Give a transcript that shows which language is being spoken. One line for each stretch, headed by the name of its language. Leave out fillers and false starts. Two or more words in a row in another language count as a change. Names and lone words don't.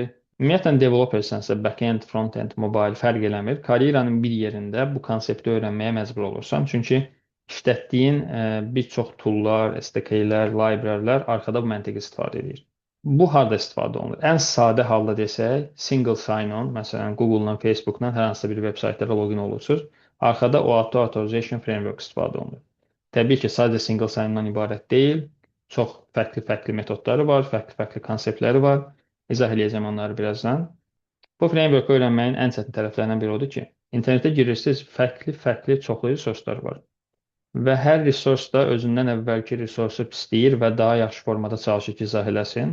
Azerbaijani: Ümumiyyətlə, developersənsə, backend, frontend, mobile fərq eləmir. Karyeranın bir yerində bu konsepti öyrənməyə məcbur olursan. Çünki işlətdiyin bir çox toollar, SDK-lər, librarylər arxada bu məntiqi istifadə edir. Bu harda istifadə olunur? Ən sadə halda desək,
English: single sign-on,
Azerbaijani: məsələn, Google-dan, Facebook-dan hər hansısa bir veb-saytlara login olursunuz. Arxada OAuth Authorization Framework istifadə olunur. Təbii ki, sadəcə
English: single sign-on
Azerbaijani: ibarət deyil. Çox fərqli-fərqli metodları var, fərqli-fərqli konseptləri var. İzah edəcəm onları birazdan. Bu framework öyrənməyin ən çətin tərəflərindən biri odur ki, internetə girirsiniz, fərqli-fərqli çoxlu resurslar var. Və hər resurs da özündən əvvəlki resursu pisləyir və daha yaxşı formada çalışır ki, izah eləsin.